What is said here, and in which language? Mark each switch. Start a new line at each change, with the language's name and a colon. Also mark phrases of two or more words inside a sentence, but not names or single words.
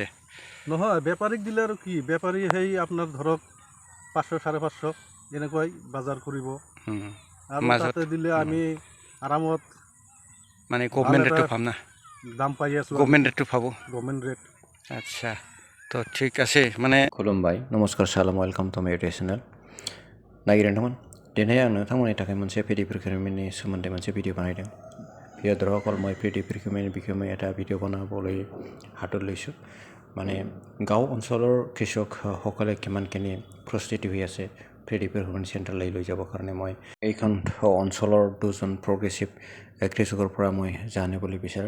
Assamese: নহয়, বেপাৰীক দিলে আৰু কি, বেপাৰী সেই আপোনাৰ ধৰক 500 550 এনেকুৱাই বজাৰ কৰিব আৰু তাতে দিলে আমি আৰামত মানে
English: government rate
Assamese: পাম না, দাম পাই আছোঁ,
English: government rate
Assamese: পাব।
English: government rate.
Assamese: আচ্ছা, তো ঠিক আছে মানে
Bodo: खुलुमबाय नमस्कार सालाम
English: welcome to my YouTube channel.
Bodo: नागिरदों नोंथांमोन दिनै आं नोंथांमोननि थाखाय मोनसे
English: paddy procurement
Bodo: सोमोन्दै मोनसे भिडिअ बानायदों।
Assamese: बियो মই
English: paddy procurement
Assamese: বিষয়ে মই এটা ভিডিঅ' বনাবলৈ হাতত লৈছোঁ। মানে গাঁও অঞ্চলৰ কৃষকসকলে কিমানখিনি প্ৰস্তুতি হৈ আছে
English: paddy procurement center
Assamese: লৈ যাবৰ কাৰণে মই এইখন অঞ্চলৰ দুজন প্ৰগ্ৰেছিভ কৃষকৰ পৰা মই জানিবলৈ বিচাৰিম।